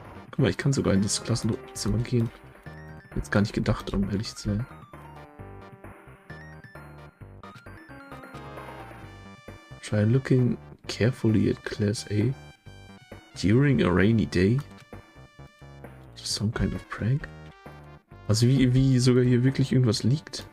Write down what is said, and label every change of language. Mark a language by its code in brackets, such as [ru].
[de] Guck mal, ich kann sogar in das Klassenzimmer gehen. Jetzt gar nicht gedacht, um ehrlich zu sein. [en] Try looking carefully at Class A during a rainy day. Some kind of prank. [de] Also wie sogar hier wirklich irgendwas liegt.